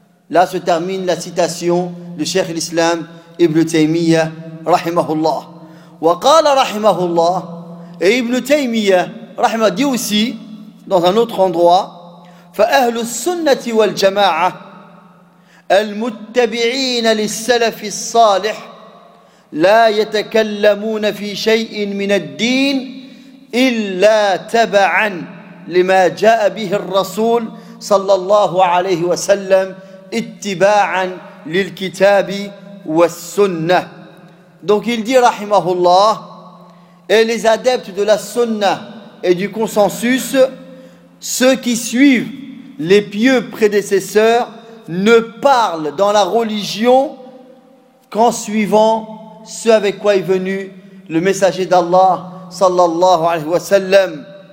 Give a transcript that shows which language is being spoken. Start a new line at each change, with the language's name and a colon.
French: Là se termine la citation du Cheikh l'Islam Ibn Taymiyyah رحمه الله.
Arabic: وقال رحمه الله.
French: Et Ibn Taymiyyah رحمه الله dit aussi dans un autre endroit.
Arabic: فأهل السنة والجماعة المتبعين للسلف الصالح لا يتكلمون في شيء من الدين إلا تبعا لما جاء به الرسول صلى الله عليه وسلم اتباعا للكتاب والسنة.
French: Donc il dit rahimahullah, et les adeptes de la sunna et du consensus, ceux qui suivent les pieux prédécesseurs, ne parlent dans la religion qu'en suivant ce avec quoi est venu le messager d'Allah sallallahu alayhi wa sallam.